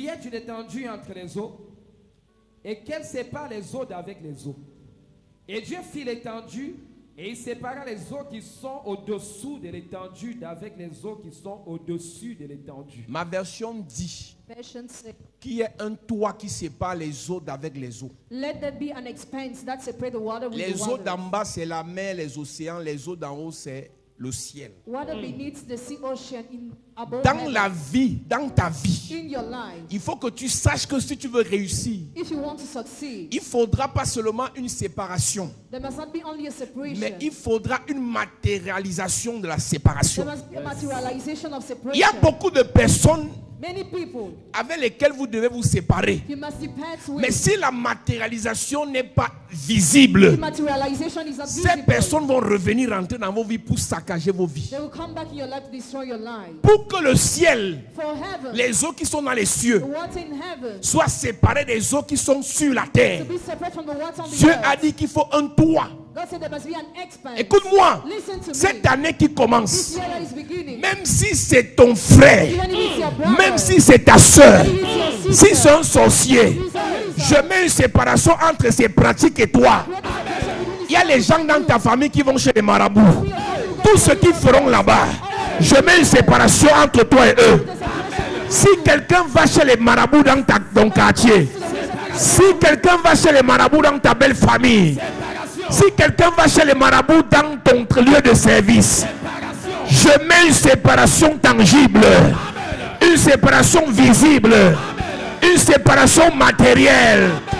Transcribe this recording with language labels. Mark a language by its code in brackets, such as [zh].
[fr] y ait une étendue entre les eaux et qu'elle sépare les eaux d'avec les eaux. Et Dieu fit l'étendue et il sépara les eaux qui sont au-dessous de l'étendue d'avec les eaux qui sont au-dessus de l'étendue. Ma version dit qu'il y ait un toit qui sépare les eaux d'avec les eaux. [en] Let there be an expanse that separate the water with [fr] Les [en] the [fr] eaux [en] waters. [fr] d'en bas, c'est la mer, les océans. Les eaux d'en haut, c'est le ciel. [en] Water beneath the sea ocean above [fr] Dans [en] heaven. [fr] la vie, dans ta vie, [en] In your life, [fr] il faut que tu saches que si tu veux réussir, [en] if you want to succeed, [fr] il faudra pas seulement une séparation, [en] there must not be only a separation. [fr] mais il faudra une matérialisation de la [en] There [fr] séparation. [en] must be a materialization of separation. [fr] Il y a beaucoup de personnes [en] Many people [fr] avec lesquelles vous devez vous séparer. [en] you must depart with. [fr] Mais si la matérialisation n'est pas visible, [en] The materialization is not [fr] ces [en] visible. [fr] personnes vont revenir rentrer dans vos vies pour saccager vos vies. [en] They will come back in your life to destroy your life. [fr] Pour que le ciel, [en] For heaven, [fr] les eaux qui sont dans les cieux, [en] the water in heaven, [fr] soient séparées des eaux qui sont sur la [en] to [fr] terre. [en] be separate from the water on the [fr] Dieu [en] earth. [fr] a dit qu'il faut un toit. [en] God said there must be an expanse. [fr] Écoute-moi, [en] Listen to [fr] cette [en] me. [fr] année qui [en] This [fr] commence, [en] year that is beginning. [fr] même si c'est ton frère, [en] Even if it's your brother, [fr] même si c'est ta soeur, [en] even if it's your sister, [fr] si c'est un sorcier, [en] if it's a [fr] je mets une séparation entre ces pratiques et toi. Il y a les gens dans ta famille qui vont chez les marabouts. Tous ceux qui feront là-bas, je mets une séparation entre toi et eux. Si quelqu'un va chez les marabouts dans ton quartier, si quelqu'un va chez les marabouts dans ta belle famille, si quelqu'un va chez les marabouts dans ton lieu de service, je mets une séparation tangible, une séparation visible, une séparation matérielle.